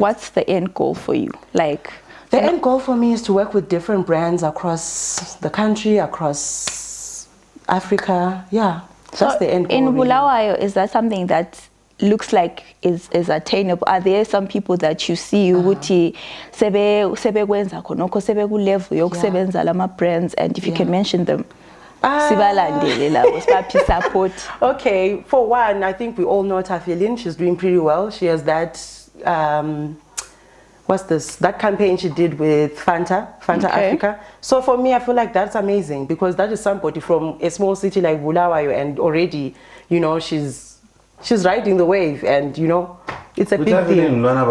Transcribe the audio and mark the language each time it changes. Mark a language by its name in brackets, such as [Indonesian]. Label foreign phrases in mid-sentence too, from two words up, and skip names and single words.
[English] What's the end goal for you? Like, the end goal for me is to work with different brands across the country, across Africa. Yeah, that's the end goal. In Bulawayo, is that something that looks like is attainable? Are there some people that you see [North Ndebele] ukuthi sebekwenza khonokho sebekulevel yokusebenza lama brands, [English] and if you can mention them? Support. Okay, for one, I think we all know Tafilin. She's doing pretty well. She has that what's this? That campaign she did with Fanta Africa. So for me, I feel like that's amazing because that is somebody from a small city like Bulawayo, and already, you know, she's riding the wave, and you know, it's a big thing.